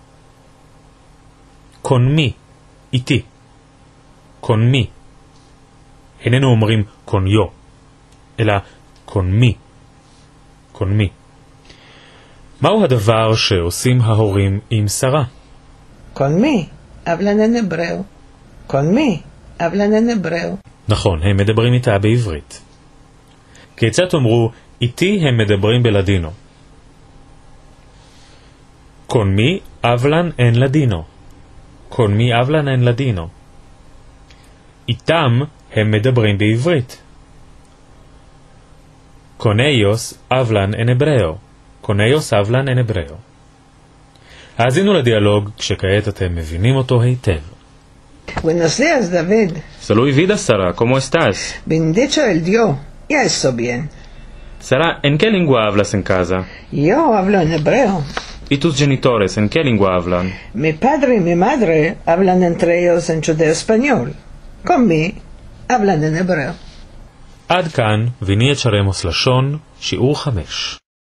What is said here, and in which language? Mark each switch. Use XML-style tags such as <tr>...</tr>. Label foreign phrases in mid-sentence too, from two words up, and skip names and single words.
<lad>con mí, איתי. con mí.</lad> <he>איננו אומרים</he> <lad>con yo,</lad> <he>אלא</he> <lad>con mí. con mí.</lad> <he>מהו הדבר שעושים ההורים עם שרה?</he> <lad>Conmigo hablan en hebreo. Conmigo hablan en hebreo.</lad> <he>נכון, הם מדברים איתה בעברית. כיצד תאמרו, איתי הם מדברים בלדינו?</he> <lad>Conmigo hablan en ladino. Conmigo hablan en ladino.</lad> <he>איתם הם מדברים בעברית.</he> <lad>Con ellos hablan en hebreo. Con ellos hablan en hebreo.</lad> <he>האזינו לדיאלוג כשכעת אתם מבינים אותו היטב.</he> <lad>Buenos días, David. Saludos vida, Sara. ¿Cómo estás? Bendito el Dios. Ya estoy bien. Sara, ¿en qué lengua hablas en casa? Yo hablo en hebreo. ¿Y tus genitores en qué lengua hablan? Mi padre y mi madre hablan entre ellos en judeo-español. Conmigo hablan en hebreo.</lad> <he>עד כאן, ויני את שרמוס לשון, שיעור 5.</he>